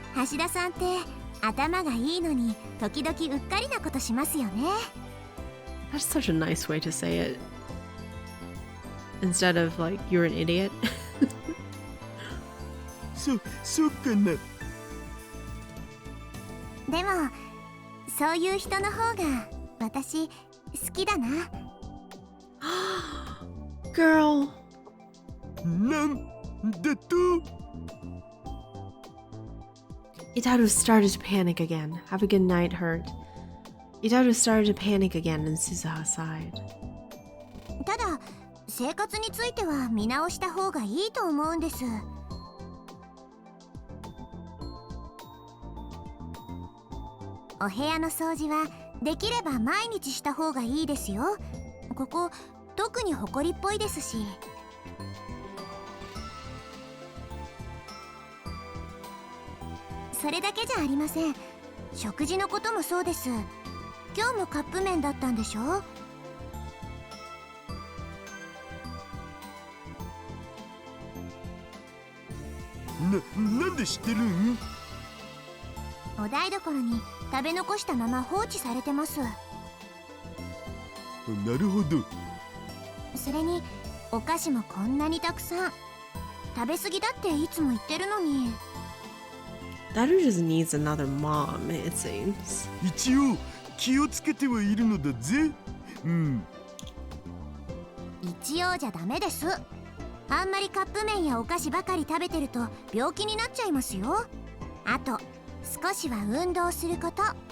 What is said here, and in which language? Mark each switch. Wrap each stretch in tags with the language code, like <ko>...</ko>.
<ja>橋田さんって頭がいいのに時々うっかりなことしますよね。</ja> <en>That's such a nice way to say it. Instead of like, you're an idiot.</en> <ja>そうかな。でもそういう人の方が私好きだな。</ja> <en>Girl.</en> <ja>なんだと？</ja> <en>Itaru started to panic again. Have a good night, Hurt. Itaru started to panic again and Suzuha sighed.</en> <ja>ただ生活については見直した方がいいと思うんです。お部屋の掃除はできれば毎日した方がいいですよ。ここ特にホコリっぽいですし。それだけじゃありません。食事のこともそうです。今日もカップ麺だったんでしょ？なんで知ってるん？お台所に食べ残したまま放置されてます。なるほど。それにお菓子もこんなにたくさん。食べ過ぎだっていつも言ってるのに。</ja> <en>Daru just needs another mom, it seems.</en> <ja>一応気をつけてはいるのだぜ。うん。一応じゃダメです。あんまりカップ麺やお菓子ばかり食べてると病気になっちゃいますよ。あと少しは運動すること。</ja>